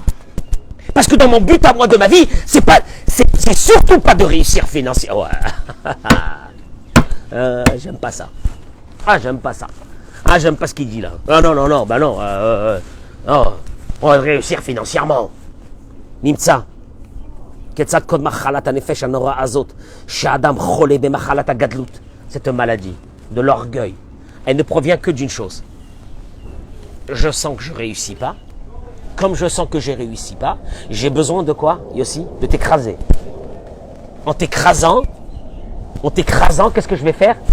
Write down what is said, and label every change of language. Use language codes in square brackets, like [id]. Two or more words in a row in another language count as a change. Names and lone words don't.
[fr] Parce que dans mon but à moi de ma vie, c'est surtout pas de réussir financièrement. Ouais. J'aime pas ça. Ah, j'aime pas ça. Ah, j'aime pas ce qu'il dit là. Ah non, non, non, bah non. Oh, on va réussir financièrement. [he] נמצא. כיצד קוד מחלת הנפש הנוראה הזאת. שאדם חולה במחלת הגדלות. [fr] Cette maladie de l'orgueil, elle ne provient que d'une chose. Je sens que je ne réussis pas. Comme je sens que je ne réussis pas, j'ai besoin de quoi, Yossi? De t'écraser. En t'écrasant, qu'est-ce que je vais faire?